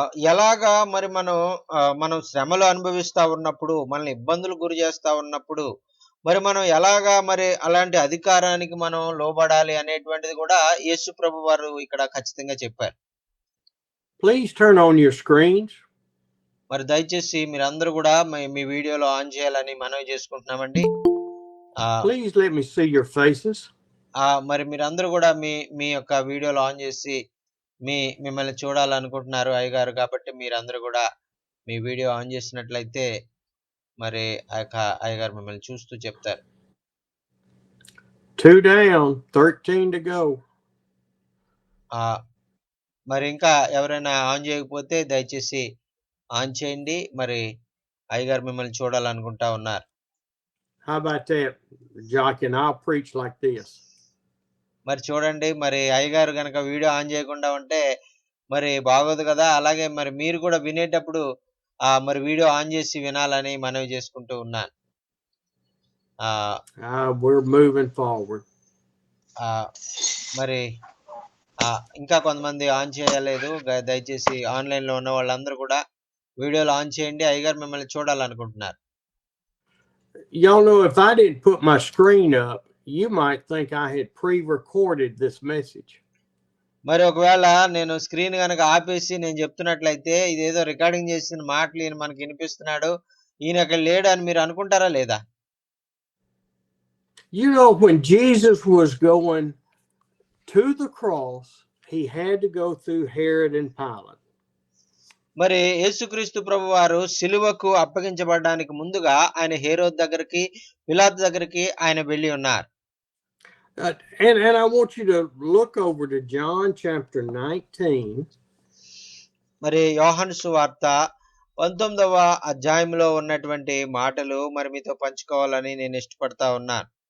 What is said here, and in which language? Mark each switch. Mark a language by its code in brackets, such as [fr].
[te] ఎలాగా మరి మనం శ్రమలు అనుభవిస్తా ఉన్నప్పుడు, మనల్ని ఇబ్బందులు గురి చేస్తా ఉన్నప్పుడు, మరి మనం ఎలాగా మరి అలాంటి అధికారానికి మనం లోబడాలి అనేటువంటిది కూడా యేసు ప్రభు వారు ఇక్కడ ఖచ్చితంగా చెప్పారు. [en] Please turn on your screens. [te] మరి దయచేసి మీరందరూ కూడా మీ వీడియోలో ఆన్ చేయాలని మనవి చేసుకుంటున్నామండి. [en] Please let me see your faces. [te] మరి మీరందరూ కూడా మీ మీ యొక్క వీడియోలో ఆన్ చేసి మిమ్మల్ని చూడాలనుకుంటున్నారు అయ్యగారు, కాబట్టి మీరందరూ కూడా మీ వీడియో ఆన్ చేసినట్లయితే మరి ఆ యొక్క అయ్యగారు మిమ్మల్ని చూస్తూ చెప్తారు. [en] 2 down, 13 to go. [te] మరి ఇంకా ఎవరైనా ఆన్ చేయకపోతే దయచేసి ఆన్ చేయండి. మరి అయ్యగారు మిమ్మల్ని చూడాలనుకుంటా ఉన్నారు. [en] How about that, Jock? And I'll preach like this. [te] మరి చూడండి, మరి అయ్యగారు గనక వీడియో ఆన్ చేయకుండా ఉంటే మరి బాగోదు కదా. అలాగే మరి మీరు కూడా వినేటప్పుడు మరి వీడియో ఆన్ చేసి వినాలని మనవి చేసుకుంటూ ఉన్నాను. [en] We're moving forward. [te] మరి ఇంకా కొంతమంది ఆన్ చేయలేదు. దయచేసి ఆన్లైన్ లో ఉన్న వాళ్ళందరూ కూడా వీడియోలు ఆన్ చేయండి. అయ్యగారు మిమ్మల్ని చూడాలనుకుంటున్నారు. [en] Y'all know, if I didn't put my screen up, you might think I had pre-recorded this message. [te] మరి ఒకవేళ నేను స్క్రీన్ గనక ఆపేసి నేను చెప్తున్నట్లయితే ఇదేదో రికార్డింగ్ చేసిన మాటలు ఈయన మనకి వినిపిస్తున్నాడు, ఈయన అక్కడ లేడు అని మీరు అనుకుంటారా లేదా? [en] You know, when Jesus was going to the cross, he had to go through Herod and Pilate. [te] మరి యేసుక్రీస్తు ప్రభువారు సిలువకు అప్పగించబడడానికి ముందుగా ఆయన హేరోద్ దగ్గరికి, పిలాతు దగ్గరికి ఆయన వెళ్ళి ఉన్నారు. [en] And I want you to look over to John chapter 19. [te] మరి యోహాను సువార్త 19వ అధ్యాయంలో ఉన్నటువంటి మాటలు మరి మీతో పంచుకోవాలని నేను ఇష్టపడతా ఉన్నాను.